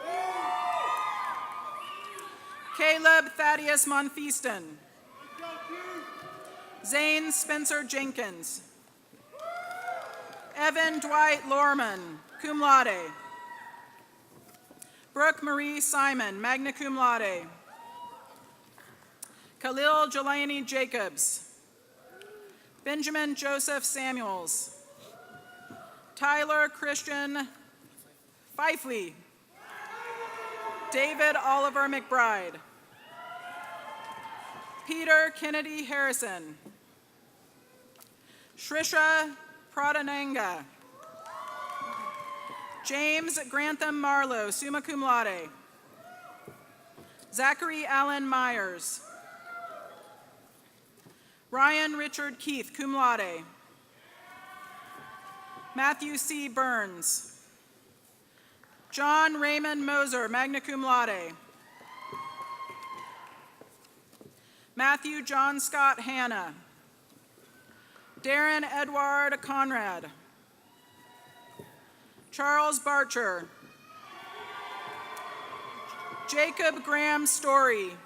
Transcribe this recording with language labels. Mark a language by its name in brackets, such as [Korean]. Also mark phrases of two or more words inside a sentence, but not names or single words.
[English] Caleb Thaddeus Monfeaston. Zane Spencer Jenkins. Evan Dwight Lorman, [Latin] cum laude. [English] Brooke Marie Simon, [Latin] magna cum laude. [English] Khalil Jelani Jacobs. Benjamin Joseph Samuels. Tyler Christian Fifely. David Oliver McBride. Peter Kennedy Harrison. Shrisha Pradhananga. James Grantham Marlowe, [Latin] summa cum laude. [English] Zachary Allen Myers. Ryan Richard Keith, [Latin] cum laude. [English] Matthew C. Burns. John Raymond Moser, [Latin] magna cum laude. [English] Matthew John Scott Hanna. Darren Edward Conrad. Charles Barcher. Jacob Graham Story.